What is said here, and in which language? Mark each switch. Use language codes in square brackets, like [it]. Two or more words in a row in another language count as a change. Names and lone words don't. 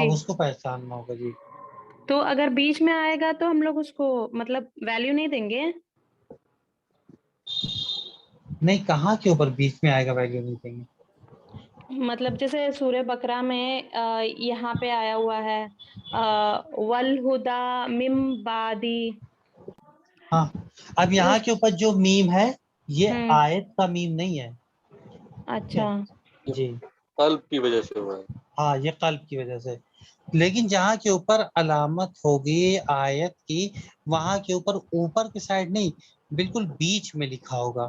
[ur] اب اس کو پہچاننا ہوگا. جی تو اگر بیچ میں آئے گا تو ہم لوگ اس کو مطلب ویلیو نہیں دیں گے. نہیں, کہاں کے اوپر بیچ میں آئے گا ویلیو نہیں دیں گے؟ مطلب جیسے سورہ بقرہ میں یہاں پہ آیا ہوا ہے [ar] والہدا من بعدی. [ur] ہاں, اب یہاں کے اوپر جو میم ہے یہ ہوں آیت کا میم نہیں ہے. ٹھیک اچھا ہے جی, قلب کی وجہ سے ہوا ہے. ہاں یہ قلب کی وجہ سے. لیکن جہاں کے اوپر علامت ہوگی آیت کی, وہاں کے اوپر کی سائڈ نہیں, بالکل بیچ میں لکھا ہوگا.